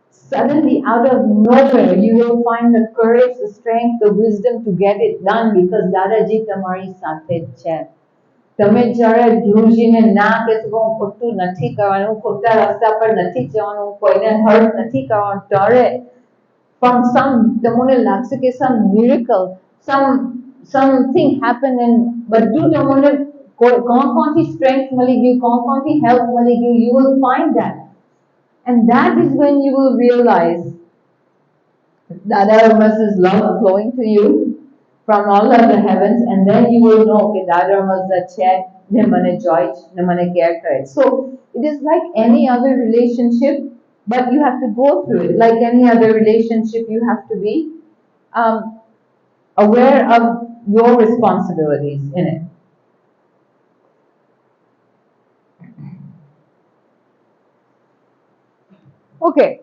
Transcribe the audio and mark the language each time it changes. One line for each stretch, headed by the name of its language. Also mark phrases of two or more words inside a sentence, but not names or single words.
English: suddenly out of nowhere you will find the courage, the strength, the wisdom to get it done because Dadaji
Gujarati: તમારી સાથે જ છે. તમે જ્યારે ધ્રુજીને ના કહેશો હું ખોટું નથી કરવાનું, ખોટા રસ્તા પર નથી જવાનું, કોઈને હર્ટ નથી કરવાનું, ત્યારે
English: from some
Gujarati: તમને લાગશે કે
English: some miracle, something happen and
Gujarati: બધું તમને કોણથી strength મળી ગયું, કોણથી help મળી ગયું,
English: you will find that. And that is when you will realize Dada Rama's love flowing to you from all of the heavens, and then you will know that Dada Rama's the chair,
Gujarati: ને મને જોય, ને મને care કરે.
English: So it is like any other relationship, but you have to go through it. Like any other relationship, you have to be aware of your responsibilities in it. Okay.